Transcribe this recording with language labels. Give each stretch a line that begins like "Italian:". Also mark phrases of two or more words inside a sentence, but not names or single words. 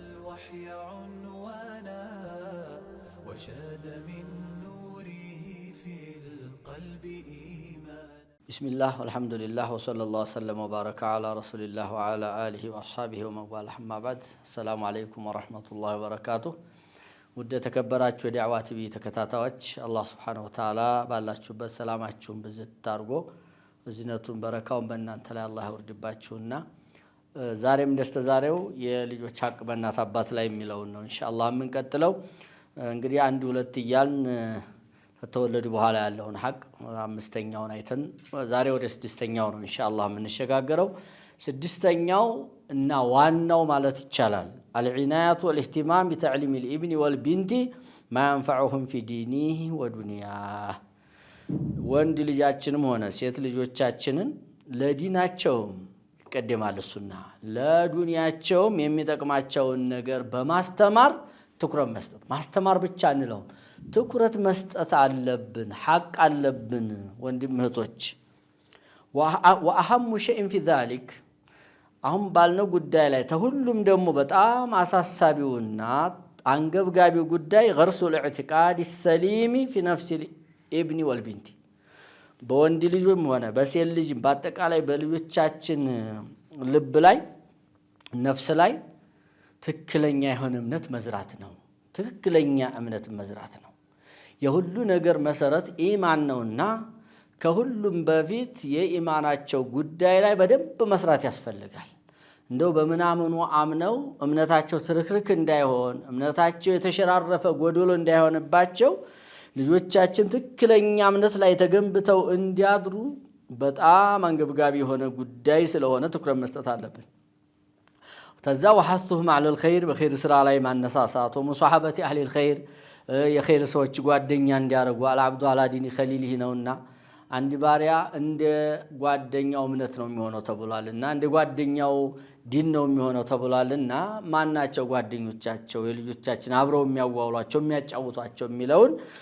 Arabic: الوحي عنوانا وشاد من نوره في القلب إيمان. بسم الله والحمد لله وصلى الله وسلم وبارك على رسول الله وعلى آله وأصحابه ومن والاه أما بعد. السلام عليكم ورحمة الله وبركاته.
Amharic: ውድ ተከበራችሁ የዳዕዋ ቲቪ ተከታታዮች አላህ
Arabic: سبحانه وتعالى
Amharic: ባላችሁበት ሰላማችሁን በዝት አድርጎ እዝነቱን በረካውን በእናንተ ላይ አላህ ያወርድባችሁና ዛሬም ደስተዛሬው የልጆች ሐቅ በእናት አባት ላይ የሚለው ነው ኢንሻአላህ የምንቀጥለው። እንግዲህ አንድ ሁለት ይያልን ከተወለዱ በኋላ ያለውን ሐቅ አምስተኛውን አይተን ዛሬ ወደ ስድስተኛው ነው ኢንሻአላህ የምንሸጋገረው። ስድስተኛው እና ዋናው ማለት ይቻላል
Arabic: العناية والاهتمام بتعليم الابن والبنت ما ينفعهم في دينه ودنياه
Amharic: ወንድ ልጃችንም ሆነ ሴት ልጆቻችንን ለዲናቸውም ይቀደማል ሱና ለዱንያቸውም የሚጠቅማቸውን ነገር በማስተማር ትኩረት መስጠት ማስተማር ብቻ አንለው ትኩረት መስጠት አለብን ሐቅ አለብን ወንድም እህቶች
Arabic: وأهم شيء في ذلك
Amharic: አሁን ባልነው ጉዳይ ላይ ተሁሉም ደግሞ በጣም አሳሳቢውና አንገብጋቢው ጉዳይ
Arabic: غرس الاعتقاد السليم في نفس الابن والبنت
Amharic: በወንድ ልጅም ሆነ በሴት ልጅ በአጠቃላይ በልጆቻችን ልብ ላይ ነፍስ ላይ ትክክለኛ የሆነ እምነት መዝራት ነው። ትክክለኛ እምነት መዝራት ነው። የሁሉ ነገር መሰረት ኢማን ነውና ከሁሉም በፊት የኢማናቸው ጉዳይ ላይ በደንብ መስራት ያስፈልጋል። እንደው በመናመኑ አምነው እምነታቸው ትርክርክ እንዳይሆን እምነታቸው የተሸራረፈ ጎዶሎ እንዳይሆንባቸው ልጆቻችን ትክክለኛ እምነት ላይ ተገንብተው እንዲያድሩ በጣም አንገብጋቢ የሆነ ጉዳይ ስለሆነ ትኩረት መስጠት አለብን። ተዛ
Arabic: وحثهم على الخير
Amharic: በخير ስራ ላይ ማነሳሳት
Arabic: ومصاحبة اهل الخير
Amharic: የخير ሰዎች ጓደኛ እንዲያረጉ
Arabic: العبد على دين خليله
Amharic: ነውና አንድ ባሪያ እንደ ጓደኛው እምነት ነው የሚሆነው ተብሏልና እንደ ጓደኛው ዲን ነው የሚሆነው ተብሏልና ማናቸው ጓደኞቻቸው የልጆቻችን አብረው የሚያዋውሏቸው የሚያጫውቷቸው የሚለውን